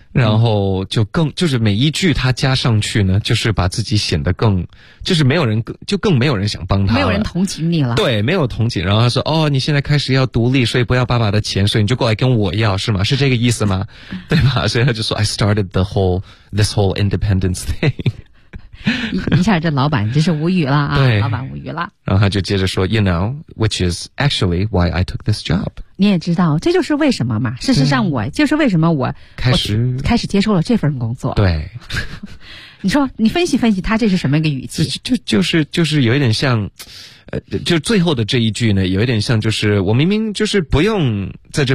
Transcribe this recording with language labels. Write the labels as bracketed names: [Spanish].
[Chinese] 然后就是每一句他加上去呢，就是把自己显得更，就是没有人更没有人想帮他了，没有人同情你了，对，没有同情，然后他说，哦，你现在开始要独立，所以不要爸爸的钱，所以你就过来跟我要，是吗？是这个意思吗？对吧？所以他就说 ， [English] I started this whole independence thing。 [Chinese] 一下这老板真是无语了啊，对，老板无语了。然后他就接着说 [English] You know, which is actually why I took this job. [Chinese] 你也知道，这就是为什么嘛。事实上我就是为什么我开始接受了这份工作。对。你说你分析分析他这是什么一个语气，就是有一点像就最后的这一句呢，有一点像就是我明明就是不用在这边。